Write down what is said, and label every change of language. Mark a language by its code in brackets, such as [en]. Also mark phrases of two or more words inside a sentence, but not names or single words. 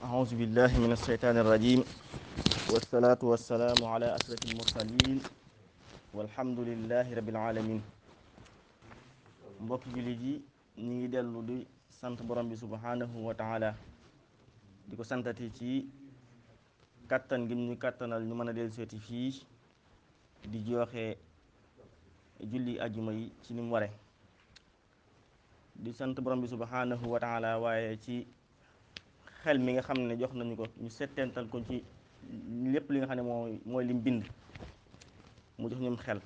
[ar] أعوذ بالله من الشيطان الرجيم والصلاة والسلام على أشرف المرسلين والحمد لله رب العالمين. [wo] mbokki jullit yi ñu ngi dellu di sant borom bi [ar] سبحانه وتعالى [wo] di ko santati ci kattan gi ñu kattanal ñu mën a dellu seeti fii di joxe julli ajjuma yi ci ni mu ware di sant borom bi [ar] سبحانه وتعالى [wo] waaye ci xel mi nga xam ne jox nañu ko ñu settental ko ci lépp li nga xam ne mooy lim bind mu jox ñum xel.